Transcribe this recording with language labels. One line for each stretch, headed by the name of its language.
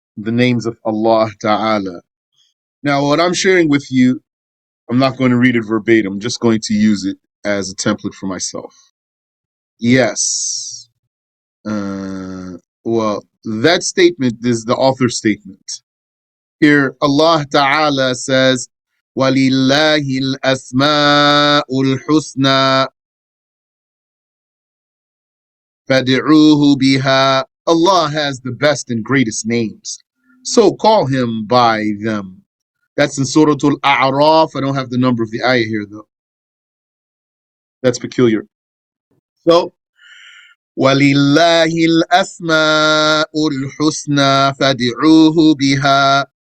English: The names of Allah ta'ala. Now, what I'm sharing with you, I'm not going to read it verbatim. I'm just going to use it as a template for myself. Yes. Well, that statement is the author's statement. Here, Allah ta'ala says,
Arabic: وَلِلَّهِ الْأَسْمَاءُ الْحُسْنَى فَادْعُوهُ بِهَا.
English: Allah has the best and greatest names, so call him by them. That's in Surah Al-A'raf. I don't have the number of the ayah here, though. That's peculiar. So,
Arabic: وَلِلَّهِ الْأَسْمَاءُ الْحُسْنَى فَادْعُوهُ بِهَا.